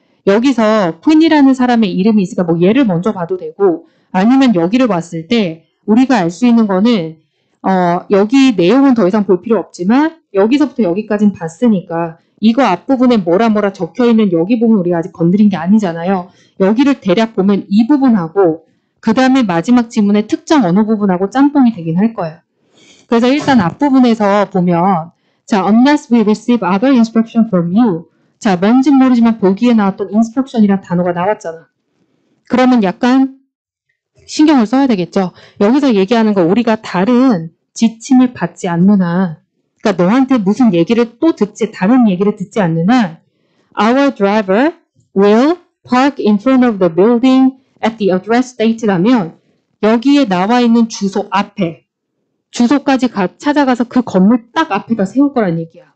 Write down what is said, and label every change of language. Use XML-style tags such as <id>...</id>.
<ko>여기서 퀸이라는 사람의 이름이 있으니까 뭐 얘를 먼저 봐도 되고 아니면 여기를 봤을 때 우리가 알 수 있는 거는 여기 내용은 더 이상 볼 필요 없지만 여기서부터 여기까지는 봤으니까 이거 앞부분에 뭐라 적혀있는 여기 부분 우리가 아직 건드린 게 아니잖아요. 여기를 대략 보면 이 부분하고 그 다음에 마지막 지문의 특정 어느 부분하고 짬뽕이 되긴 할 거예요. 그래서 일단 앞부분에서 보면 자,</ko> <en>unless we receive other instruction from you.</en> <ko>자, 뭔진 모르지만 보기에 나왔던 instruction이라는 단어가 나왔잖아. 그러면 약간 신경을 써야 되겠죠. 여기서 얘기하는 거 우리가 다른 지침을 받지 않는 한, 그러니까 너한테 무슨 얘기를 또 다른 얘기를 듣지 않는 한</ko> <en>our driver will park in front of the building at the address state</en> <ko>라면 여기에 나와 있는 주소 앞에 주소까지 찾아가서 그 건물 딱 앞에다 세울 거란 얘기야.</ko>